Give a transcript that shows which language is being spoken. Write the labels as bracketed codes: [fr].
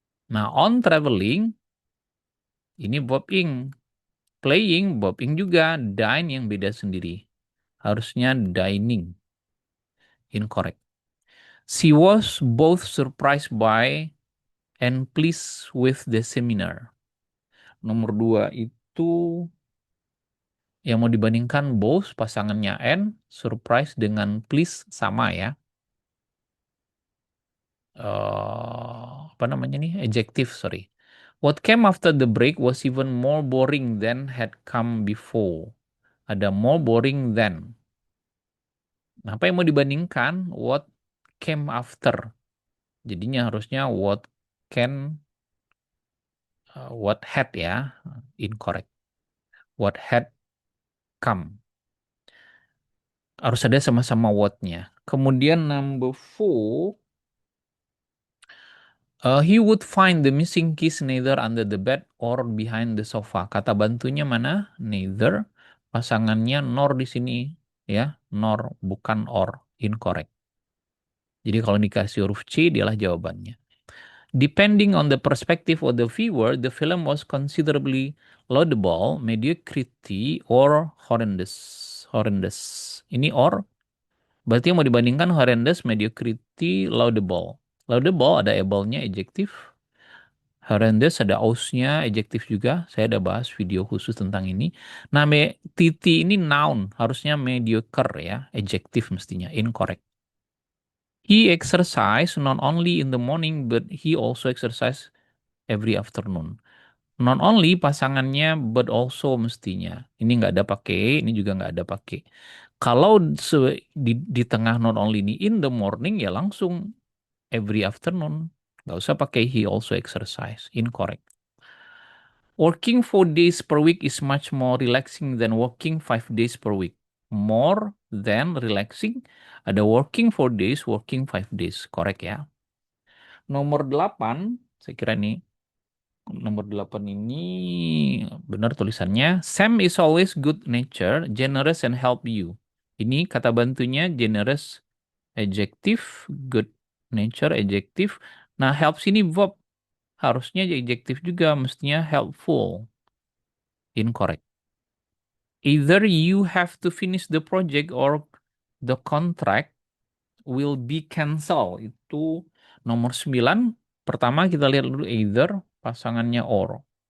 [id] Nah, on traveling, ini Bob Ing. Playing, Bob Ing juga. Dine yang beda sendiri. Harusnya dining. Incorrect. [en] She was both surprised by and pleased with the seminar. [id] Nomor dua itu yang mau dibandingkan both pasangannya and surprise dengan please sama ya. Apa namanya nih? Adjective, sorry. [en] What came after the break was even more boring than had come before. [id] Ada more boring than. Nah, apa yang mau dibandingkan? [en] What came after. [id] Jadinya harusnya what can, what had ya. Incorrect. [en] What had come. [id] Harus ada sama-sama what-nya. Kemudian [en] number four, he would find the missing keys neither under the bed or behind the sofa. [id] Kata bantunya mana? Neither. Pasangannya nor di sini ya, nor bukan or. Incorrect. Jadi kalau dikasih huruf C, dialah jawabannya. [en] Depending on the perspective of the viewer, the film was considerably laudable, mediocrity, or horrendous. [id] Horrendous. Ini or. Berarti yang mau dibandingkan horrendous, mediocrity, laudable. Laudable ada able-nya, adjektif. Horrendous ada aus-nya, adjektif juga. Saya ada bahas video khusus tentang ini. Nah, titi ini noun. Harusnya mediocre ya. Adjektif mestinya. Incorrect. [en] He exercise not only in the morning, but he also exercise every afternoon. [id] Not only pasangannya, but also mestinya. Ini nggak ada pakai, ini juga nggak ada pakai. Kalau di tengah not only ini [en] in the morning, [id] ya langsung [en] every afternoon. [id] Nggak usah pakai [en] he also exercise. Incorrect. Working 4 days per week is much more relaxing than working 5 days per week. [id] More than relaxing. Ada working 4 days, working 5 days. Correct ya. Nomor 8, saya kira nih nomor 8 ini benar tulisannya. [en] Sam is always good nature, generous and help you. [id] Ini kata bantunya generous adjective, good nature adjective. Nah, help sini verb. Harusnya adjective juga, mestinya helpful. Incorrect. [en] Either you have to finish the project or the contract will be cancelled. [id] Itu nomor 9. Pertama kita lihat dulu either, pasangannya or.